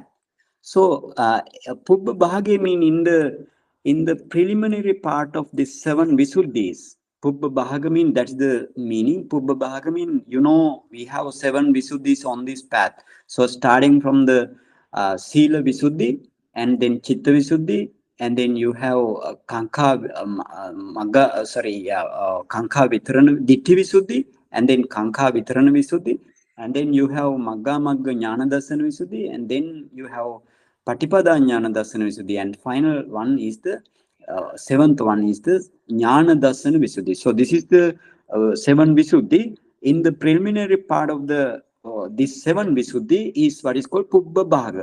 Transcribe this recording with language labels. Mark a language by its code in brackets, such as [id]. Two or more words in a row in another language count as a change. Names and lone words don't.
[en] So [pi] Pubba Bhage [en] mean in the preliminary part of the 7 Visuddhis. [pi] Pubba Bhaga [en] mean, that's the meaning. [pi] Pubba Bhaga [en] mean, we have 7 Visuddhis on this path. So starting from the [pi] Sila Visuddhi, [en] and then [pi] Chitta Visuddhi, [en] and then you have [pi] Kankha Vitarana Ditti Visuddhi, [en] and then [pi] Kankha Vitarana Visuddhi, [en] and then you have [pi] Magga Jnana Darsana Visuddhi, [en] and then you have [pi] Patipada Jnana Darsana Visuddhi, [en] and final one is the 7th one is the [pi] Jnana Darsana Visuddhi. [en] So this is the 7 Visuddhi. In the preliminary part of the this 7 Visuddhi is what is called [pi] Pubba Bhaga.